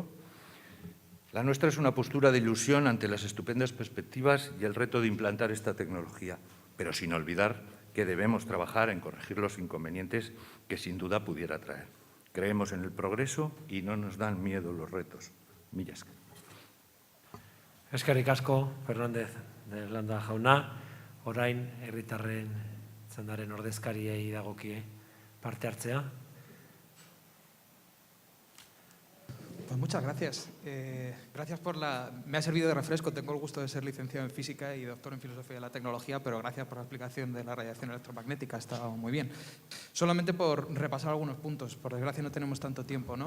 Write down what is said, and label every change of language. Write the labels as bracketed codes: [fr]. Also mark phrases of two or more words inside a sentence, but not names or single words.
[es] La nuestra es una postura de ilusión ante las estupendas perspectivas y el reto de implantar esta tecnología, pero sin olvidar que debemos trabajar en corregir los inconvenientes que sin duda pudiera traer. Creemos en el progreso y no nos dan miedo los retos. [eu] Mila esker. Eskerrik asko, Fernández de Landa jauna, orain herritarren txandaren ordezkariei dagokie parte hartzea. [es] Pues muchas gracias. Gracias por la... Me ha servido de refresco. Tengo el gusto de ser licenciado en Física y doctor en Filosofía de la Tecnología, pero gracias por la explicación de la radiación electromagnética. Ha estado muy bien. Solamente por repasar algunos puntos. Por desgracia no tenemos tanto tiempo, ¿no?